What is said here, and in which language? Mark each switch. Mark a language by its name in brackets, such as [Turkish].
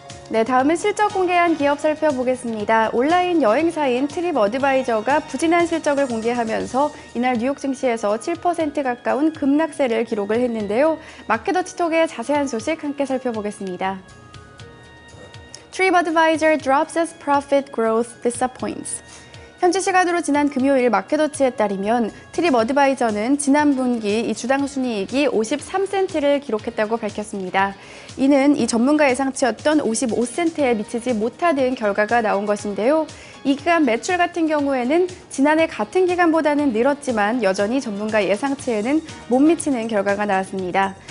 [Korean] 네, 다음은 실적 공개한 기업 살펴보겠습니다. 온라인 여행사인 트립 어드바이저가 부진한 실적을 공개하면서 이날 뉴욕 증시에서 7% 가까운 급락세를 기록을 했는데요. 마켓워치톡의 자세한 소식 함께 살펴보겠습니다. [English] TripAdvisor drops as profit growth disappoints. [Korean] 현지 시간으로 지난 금요일 마켓워치에 따르면 트립어드바이저는 지난 분기 이 주당 순이익이 53센트를 기록했다고 밝혔습니다. 이는 이 전문가 예상치였던 55센트에 미치지 못하는 결과가 나온 것인데요. 이 기간 매출 같은 경우에는 지난해 같은 기간보다는 늘었지만 여전히 전문가 예상치에는 못 미치는 결과가 나왔습니다.